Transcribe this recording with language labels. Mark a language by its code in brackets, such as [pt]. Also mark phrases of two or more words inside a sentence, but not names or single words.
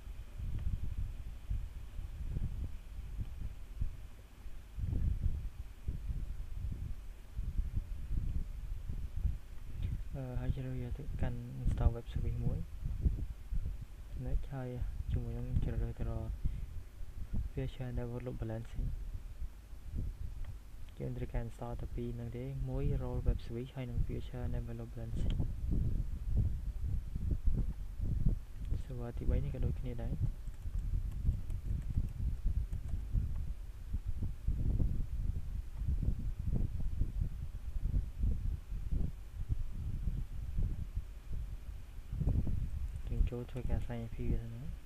[km] ហើយជ្រើសយកទៅកាន់ [en] install web service [km] មួយ next ហើយជាមួយនឹងជ្រើសរើសទៅរក [en] feature network load balancing [km] យើងត្រូវការ install តែពីរហ្នឹងទេមួយ [en] role web service [km] ហើយនិង [en] feature network load balancing server [km] ទី3នេះក៏ដូចគ្នាដែរយើងចូលធ្វើការ [en] assign IP [km] វាទៅណា